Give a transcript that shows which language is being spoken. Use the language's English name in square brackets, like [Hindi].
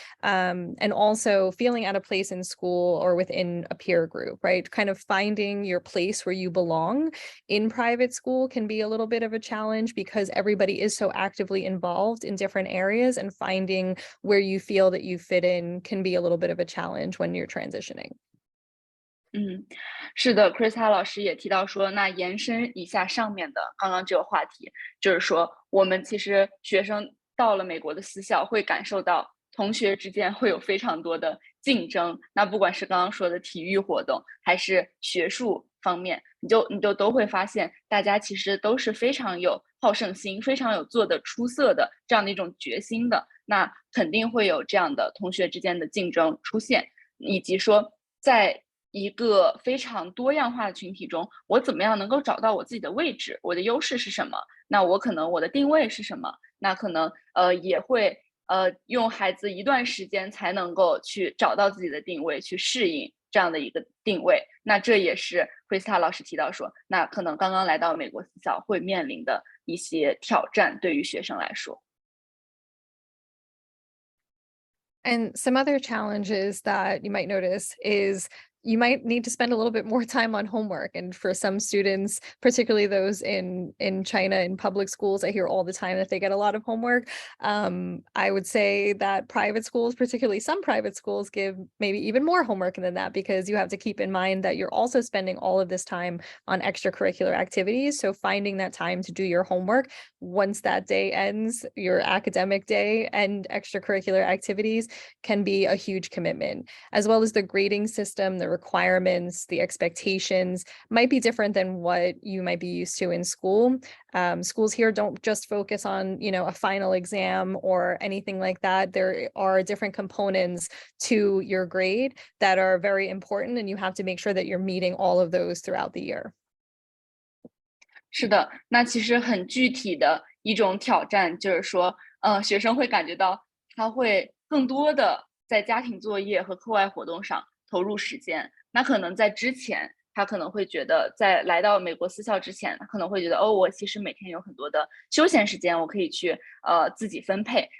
[English] And also feeling out of place in school or within a peer group, right? Kind of finding your place where you belong in private school can be a little bit of a challenge because everybody is so actively involved in different areas, and finding where you feel that you fit in can be a little bit of a challenge when you're transitioning. [Chinese] 是的 ，Chris 老师也提到说，那延伸一下上面的刚刚这个话题，就是说我们其实学生到了美国的私校，会感受到同学之间会有非常多的竞争。那不管是刚刚说的体育活动，还是学术方面，你就都会发现，大家其实都是非常有好胜心，非常有做得出色的这样的一种决心的。那肯定会有这样的同学之间的竞争出现，以及说在一个非常多样化的群体中，我怎么样能够找到我自己的位置，我的优势是什么？那我可能我的定位是什么？那可能也会用孩子一段时间才能够去找到自己的定位，去适应这样的一个定位。那这也是 Krista 老师提到说，那可能刚刚来到美国私校会面临的一些挑战，对于学生来说。 [English] And some other challenges that you might notice is you might need to spend a little bit more time on homework. And for some students, particularly those in China in public schools, I hear all the time that they get a lot of homework. I would say that private schools, particularly some private schools, give maybe even more homework than that, because you have to keep in mind that you're also spending all of this time on extracurricular activities. So finding that time to do your homework once that day ends, your academic day and extracurricular activities, can be a huge commitment, as well as the grading system, the requirements, the expectations might be different than what you might be used to in school. Schools here don't just focus on, a final exam or anything like that. There are different components to your grade that are very important, and you have to make sure that you're meeting all of those throughout the year. [Chinese] 是的，那其实很具体的一种挑战就是说，学生会感觉到他会更多的在家庭作业和课外活动上投入时间。那可能在之前，他可能会觉得，在来到美国私校之前，他可能会觉得，我其实每天有很多的休闲时间，我可以去自己分配。